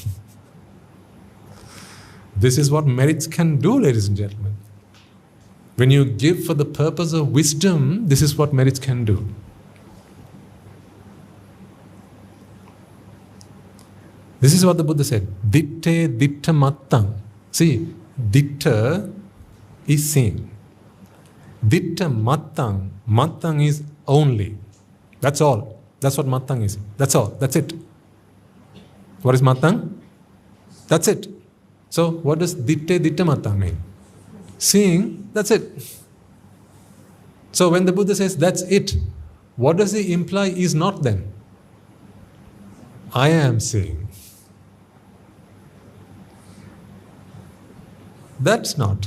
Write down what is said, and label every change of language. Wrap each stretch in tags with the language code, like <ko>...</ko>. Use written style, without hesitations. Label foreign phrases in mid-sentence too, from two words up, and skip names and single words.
<en>This is what merits can do, ladies and gentlemen. When you give for the purpose of wisdom, this is what merits can do. This is what the Buddha said.</en> <pi>Ditte ditta mattang.</pi> <en>See, ditta is seeing.</en> <pi>Ditta mattang.</pi> <en>Mattang is only. That's all. That's what mattang is. That's all. That's it. What is mattang? That's it. So, what does</en> <pi>ditte ditta mattang</pi> <en>mean? Seeing, that's it. So when the Buddha says that's it, what does he imply is not then? I am seeing. That's not.</en>